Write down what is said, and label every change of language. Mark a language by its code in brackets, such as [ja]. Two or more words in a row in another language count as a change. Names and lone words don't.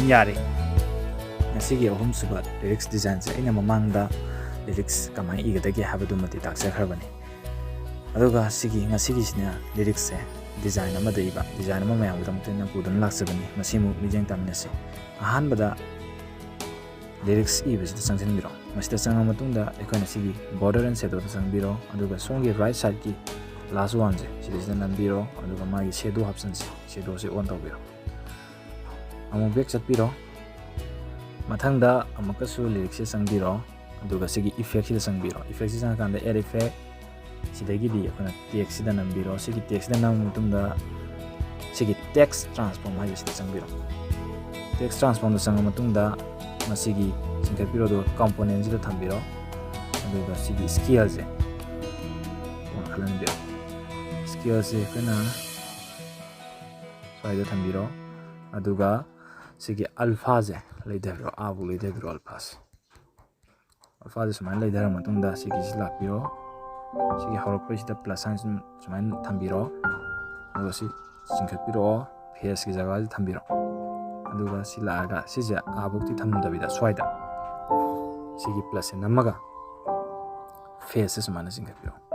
[mni] yari ngasigi ahum suba lyrics design se ina mamangda lyrics kamai igadagi habadu mati taksakhrabani aduga sigi ngasigi sina lyrics se design amada iba design ama mayam damtena pudun laksabani masimu mijeng tamnase ahan bada lyrics ibasida sangsinbiro masida sanga matungda aikoina sigi [en] border and shadow [mni] sangbiro aduga songi [en] right side [mni] ki [en] last one [mni] se sidisida nambiro aduga magi [en] shadow option [mni] se shadow se on tawbiro amu back chatpiro mathangda amakasu lyrics se sangbiro aduga sigi effect sida sangbiro effect sida kanda [en] air effect [mni] sidagi di akona text sida nambiro sigi text sida nam mutungda sigi [en] text transform [mni] hai sida sangbiro [en] text transform [mni] da sanga matungda masigi singkapiro do component sida thambiro aduga sigi scale se on khalanbiro scale se kana saida thambiro aduga sigi alpha se leidabiro abu leidabiro alpha se sumain leidara matungda sigi silapiro sigi horokpo sida [en] plus sign [mni] sumain thambiro aduga si singkapiro face ki jaga thambiro aduga silaga sija abukti thamdabida swaida sigi plus namaga face sumana singkapiro